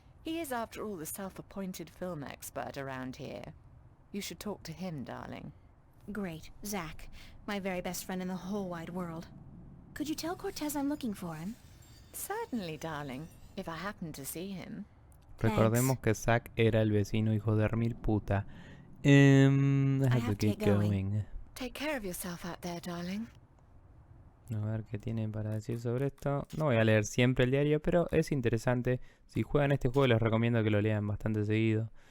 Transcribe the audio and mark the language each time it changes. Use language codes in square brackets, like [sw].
[en] He is, after all, the self-appointed film expert around here. You should talk to him, darling. Great. Zach. My very best friend in the whole wide world. Could you tell Cortés I'm looking for him? Certainly, darling, if I happen to see him. [es] Recordemos que Zack era el vecino hijo de remil puta. [en] I have to get going. Take care of yourself out there, darling. [es] A ver qué tienen para decir sobre esto. No voy a leer siempre el diario, pero es interesante. Si juegan este juego les recomiendo que lo lean bastante seguido.